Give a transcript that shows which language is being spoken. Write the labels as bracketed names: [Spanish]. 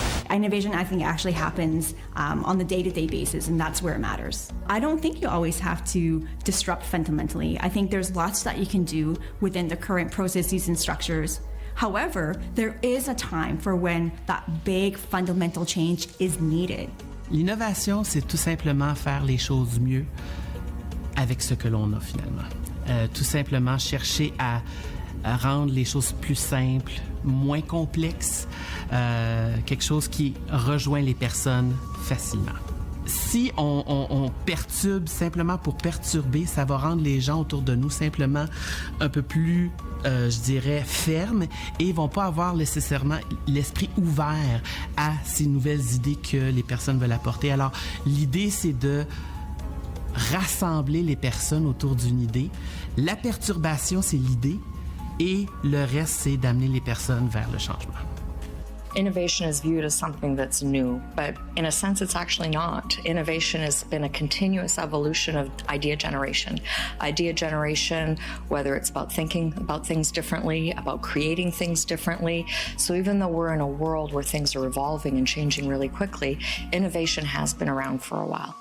[English] Innovation, I think, actually happens on the day-to-day basis, and that's where it matters. I don't think you always have to disrupt fundamentally. I think there's lots that you can do within the current processes and structures. However, there is a time for when that big fundamental change is needed. [French] L'innovation, c'est tout simplement faire les choses mieux avec ce que l'on a finalement. Tout simplement chercher à rendre les choses plus simples, moins complexes, quelque chose qui rejoint les personnes facilement. Si on perturbe simplement pour perturber, ça va rendre les gens autour de nous simplement un peu plus, je dirais, fermes et ils vont pas avoir nécessairement l'esprit ouvert à ces nouvelles idées que les personnes veulent apporter. Alors, l'idée, c'est de rassembler les personnes autour d'une idée. La perturbation, c'est l'idée. Et le reste, c'est d'amener les personnes vers le changement. [English] Innovation is viewed as something that's new, but in a sense it's actually not. Innovation has been a continuous evolution of idea generation. Idea generation, whether it's about thinking about things differently, about creating things differently. So even though we're in a world where things are evolving and changing really quickly, innovation has been around for a while.